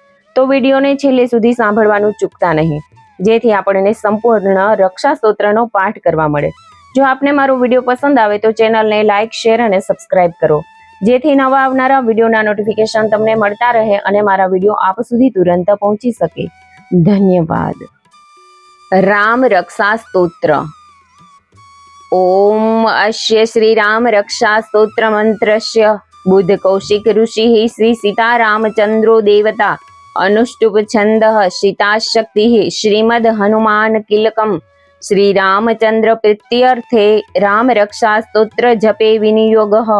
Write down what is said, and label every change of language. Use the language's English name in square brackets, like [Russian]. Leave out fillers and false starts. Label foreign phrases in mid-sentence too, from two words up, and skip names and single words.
[Gujarati] તો વિડીયોને છેલ્લે સુધી સાંભળવાનું ચૂકતા નહીં, જેથી આપણને સંપૂર્ણ રક્ષા સ્તોત્રનો પાઠ કરવા મળે। જો આપને મારો વિડીયો પસંદ આવે તો ચેનલને લાઇક, શેર અને સબસ્ક્રાઇબ કરો, જેથી નવા આવનારા વિડીયોના નોટિફિકેશન તમને મળતા રહે અને મારા વિડીયો આપ સુધી તુરંત પહોંચી શકે। ધન્યવાદ। राम रक्षा स्तोत्र। [Sanskrit] ओम अस्य श्री राम रक्षा स्तोत्र मंत्रस्य बुद्ध कौशिक ऋषि श्री सीता रामचंद्रो देवता अनुष्टुप छंद सीता शक्ति श्रीमद हनुमान किलकम श्री रामचंद्र प्रीत्यर्थे राम रक्षा स्तोत्र जपे विनियोग।